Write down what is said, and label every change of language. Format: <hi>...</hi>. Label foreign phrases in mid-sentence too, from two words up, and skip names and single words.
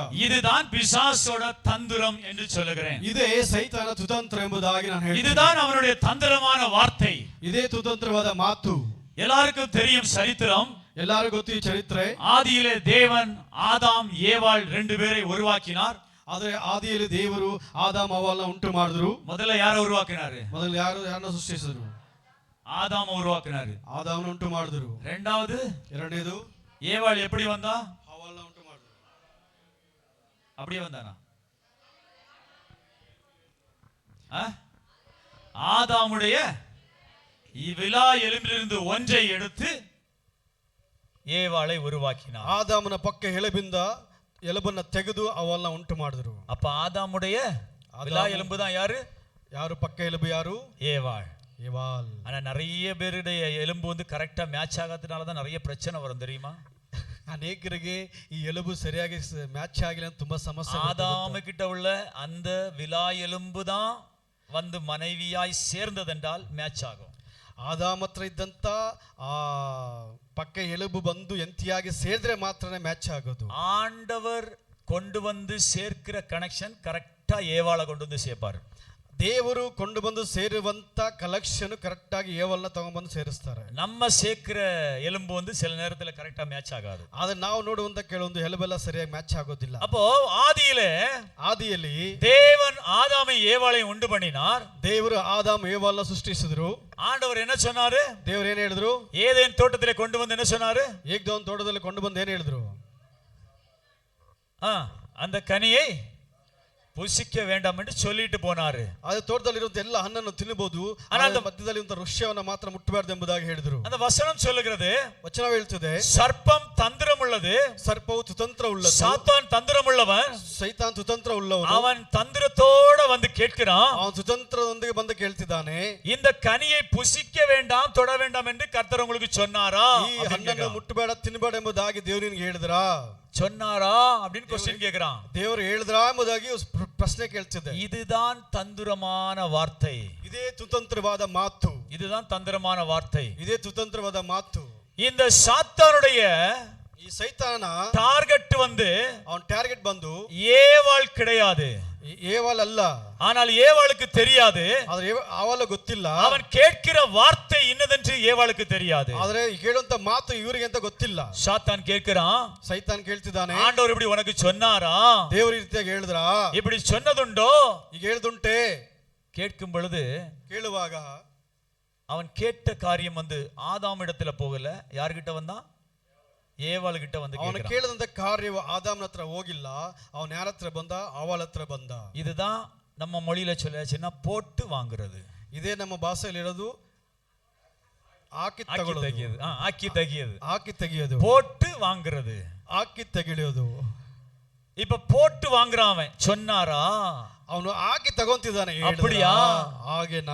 <ta>இதுதான் பிசாசோட தந்திரம் என்று சொல்லுகிறேன்.</ta> <kn>ಇದೇ ಸೈತಾನ துதಂತ್ರ ಎಂಬುದಾಗಿ ನಾನು ಹೇಳ್ತೀನಿ.</kn> <ta>இதுதான் அவனுடைய தந்திரமான வார்த்தை.</ta> <kn>இதே துதಂತ್ರವಾದ ಮಾತು.</kn> <ta>எல்லாருக்கும் தெரியும் சரித்திரம்.</ta> <kn>ಎಲ್ಲರಿಗೂ ಗೊತ್ತು ಈ ಚರಿತ್ರೆ.</kn> <ta>ஆதியிலே தேவன் ஆதாம் ஏவாள் 2 பேரை உருவாக்கினார்.</ta> <kn>ಆದರೆ ಆದಿಯಲ್ಲಿ ದೇವರು ಆದಾಮ್ ಹವ್ವಳನ್ನು ಉಂಟು ಮಾಡಿದ್ರು.</kn> <ta>முதல்ல யாரை உருவாக்கினாரு?</ta> <kn>ಮೊದಲು ಯಾರನ್ನ ಸೃಷ್ಟಿಸಿದ್ರು?</kn> <ta>ஆதாம் உருவாக்கினாரு.</ta> <kn>ಆದಾಮನ ಉಂಟು ಮಾಡಿದ್ರು.</kn> <ta>இரண்டாவது ஏவாள் எப்படி வந்தா?</ta> <kn>ಹವ್ವಳನ್ನು ಉಂಟು ಮಾಡಿದ್ರು.</kn> <ta>அப்படியே வந்தானா? ஆதாமுடைய விலா எலும்பிலிருந்து ஒன்றை எடுத்து ஏவாளை உருவாக்கினார்.</ta> <kn>ಆದಾಮನ ಪಕ್ಕ ಎಲುಬಿಂದ ಎಲುಬನ್ನ ತೆಗೆದು ಅವೆಲ್ಲ ಉಂಟು ಮಾಡಿದ್ರು.</kn> <ta>அப்ப ஆதாமுடைய விலா எலும்பு தான் யாரு?</ta> <kn>ಯಾರು ಪಕ್ಕ ಎಲುಬು ಯಾರು?</kn> <ta>ஏவாள்.</ta> <kn>ಏವಾಲ್.</kn> <ta>ஆனா நிறைய பேருடைய எலும்பு வந்து கரெக்டா மேட்ச் ஆகாதனால தான் நிறைய பிரச்சனை வரும் தெரியுமா?</ta> <kn>ಅನೇಕರಿಗೆ ಈ ಎಲುಬು ಸರಿಯಾಗಿ ಮ್ಯಾಚ್ ಆಗಿಲ್ಲ ಅಂತ ತುಂಬಾ ಸಮಸ್ಯೆ.</kn> <ta>ஆதாமு கிட்ட உள்ள அந்த விலா எலும்பு தான் வந்து மனைவியாய் சேர்ந்ததென்றால் மேட்ச் ஆகும்.</ta> <kn>ಆದಾಮ ಹತ್ರ ಇದ್ದಂತ ಆ ಪಕ್ಕ ಎಲುಬು ಬಂದು ಎಂತಿಯಾಗಿ ಸೇರಿದ್ರೆ ಮಾತ್ರನೇ ಮ್ಯಾಚ್ ಆಗೋದು.</kn> <ta>ஆண்டவர் கொண்டு வந்து சேர்க்கிற கனெக்ஷன் கரெக்டா ஏவாளை கொண்டு வந்து சேர்ப்பாரு.</ta> <kn>ದೇವರು ಕೊಂಡು ಬಂದು ಸೇರುವಂತ ಕಲೆಕ್ಷನ್ ಕರೆಕ್ಟ್ ಆಗಿ ಏವಲ್ನ ತಗೊಂಡ್ಬಂದು ಸೇರಿಸ್ತಾರೆ.</kn> <ta>நம்ம சேர்க்கிற எலும்பு வந்து சில நேரத்துல கரெக்டா மேட்ச் ஆகாது.</ta> <kn>ಆದ್ರೆ ನಾವು ನೋಡುವಂತ ಕೆಲವೊಂದು ಎಲುಬೆಲ್ಲ ಸರಿಯಾಗಿ ಮ್ಯಾಚ್ ಆಗೋದಿಲ್ಲ.</kn> <ta>அப்போ</ta> <kn>ಆದಿಯಲ್ಲಿ</kn> <ta>தேவன் ஆதாமை ஏவாளையும் உண்டு பண்ணினார்.</ta> <kn>ದೇವರು ಆದಾಮ್ ಏವಾಲ್ನ ಸೃಷ್ಟಿಸಿದ್ರು.</kn> <ta>ஆண்டவர் என்ன சொன்னாரு?</ta> <kn>ದೇವರು ಏನ್ ಹೇಳಿದ್ರು?</kn> <ta>ஏதேன் தோட்டத்திலே கொண்டு வந்து என்ன சொன்னாரு?</ta> <kn>ಏಕ್ದೋನ್ ತೋಟದಲ್ಲಿ ಕೊಂಡು ಬಂದು ಏನ್ ಹೇಳಿದ್ರು?</kn> <ta>அந்த கனியை புசிக்க வேண்டாம் என்று சொல்லிட்டு போனாரு.</ta> <kn>ಅದು ತೋಟದಲ್ಲಿರುವಂತ ಎಲ್ಲ ಹಣ್ಣನ್ನು ತಿನ್ನಬಹುದು, ಆದರೆ ಮಧ್ಯದಲ್ಲಿ ಇರುವಂತ ವೃಕ್ಷವನ್ನು ಮಾತ್ರ ಮುಟ್ಟಬಾರದು ಎಂಬುದಾಗಿ ಹೇಳಿದ್ರು.</kn> <ta>அந்த வசனம் சொல்லுகிறது,</ta> <kn>ವಚನ ಹೇಳ್ತದೆ,</kn> <ta>சர்ப்பம் தந்திரம் உள்ளது,</ta> <kn>ಸರ್ಪವು ತುತಂತ್ರ ಉಳ್ಳದು,</kn> <ta>சாத்தான் தந்திரம் உள்ளவன்,</ta> <kn>ಸೈತಾನ್ ತುತಂತ್ರ ಉಳ್ಳವನು,</kn> <ta>அவன் தந்திரத்தோட வந்து கேட்கிறான்,</ta> <kn>ಅವನು ತುತಂತ್ರದೊಂದಿಗೆ ಬಂದು ಕೇಳ್ತಿದ್ದಾನೆ,</kn> <ta>இந்த கனியை புசிக்க வேண்டாம் தொட வேண்டாம் என்று கர்த்தர் உங்களுக்கு சொன்னாரா?</ta> <kn>ಈ ಹಣ್ಣನ್ನು ಮುಟ್ಟಬೇಡ ತಿನ್ನಬೇಡ ಎಂಬುದಾಗಿ ದೇವರು ನಿನಗೆ ಹೇಳಿದ್ರಾ?</kn> <ta>சொன்னாரா அப்படின்னு क्वेश्चन கேக்குறான்.</ta> <kn>ದೇವರು ಹೇಳಿದ್ರಾ ಎಂಬುದಾಗಿ ಪ್ರಶ್ನೆ ಕೇಳ್ತಿದೆ.</kn> <ta>இதுதான் தந்திரமான வார்த்தை.</ta> <kn>ಇದೇ ತುತಂತ್ರವಾದ ಮಾತು.</kn> <ta>இதுதான் தந்திரமான வார்த்தை.</ta> <kn>ಇದೇ ತುತಂತ್ರವಾದ ಮಾತು.</kn> <ta>இந்த சாத்தானுடைய</ta> <kn>ಈ ಸೈತಾನ</kn> <ta>ಟಾರ್ಗೆಟ್ வந்து</ta> <kn>ಅವನ ಟಾರ್ಗೆಟ್ ಬಂದು</kn> <ta>ஏவாள் கிடையாது,</ta> <kn>ಏವಾಲ್ ಅಲ್ಲ.</kn> <ta>ஆனால் ஏவாளுக்கு தெரியாது.</ta> <kn>ಆದ್ರೆ ಅವಳ ಗೊತ್ತಿಲ್ಲ.</kn> <ta>அவன் கேட்கிற வார்த்தை இன்னதென்று ஏவாளுக்கு தெரியாது.</ta> <kn>ಆದ್ರೆ ಹೇಳುವಂತ ಮಾತು ಇವರಿಗೆ ಅಂತ ಗೊತ್ತಿಲ್ಲ.</kn> <ta>சாத்தான் கேட்கிறான்,</ta> <kn>ಸೈತಾನ್ ಕೇಳ್ತಿದ್ದಾನೆ,</kn> <ta>ஆண்டவர் இப்படி உனக்கு சொன்னாரா?</ta> <kn>ದೇವರು ಈ ರೀತಿಯಾಗಿ ಹೇಳಿದ್ರಾ?</kn> <ta>இப்படி சொன்னதுண்டோ?</ta> <kn>ಈಗ ಹೇಳ್ದುಂಟೆ.</kn> <ta>கேட்கும் பொழுது</ta> <kn>ಕೇಳುವಾಗ</kn> <ta>அவன் கேட்ட காரியம் வந்து ஆதாம் இடத்துல போகல, யார்கிட்ட வந்தான்? ஏவாள் கிட்ட வந்து</ta> <kn>ಅವನು ಕೇಳಿದಂತ ಕಾರ್ಯವು ಆದಾಮನ ಹತ್ರ ಹೋಗಿಲ್ಲ, ಅವನ ಯಾರ ಹತ್ರ ಬಂದ? ಅವಳ ಹತ್ರ ಬಂದ.</kn> <ta>இதுதான் நம்ம மொழியில சொல்லாச்சுன்னா போட்டு வாங்குறது.</ta> <kn>ಇದೇ ನಮ್ಮ ಭಾಷೆಯಲ್ಲಿ ಇರೋದು ಹಾಕಿ ತಗೊಳ್ಳೋದು, ಹಾಕಿ ತಗಿಯದು, ಹಾಕಿ ತೆಗೆಯೋದು,</kn> <ta>போட்டு வாங்குறது,</ta> <kn>ಹಾಕಿ ತೆಗೆಯೋದು.</kn> <ta>இப்ப போட்டு வாங்குறான். அவன் சொன்னாரா?</ta> <kn>ಅವನು ಹಾಕಿ ತಗೊಂತಿದ್ದಾನೆ.</kn> <ta>அப்படியா?</ta> <kn>ಹಾಗೇನಾ?</kn>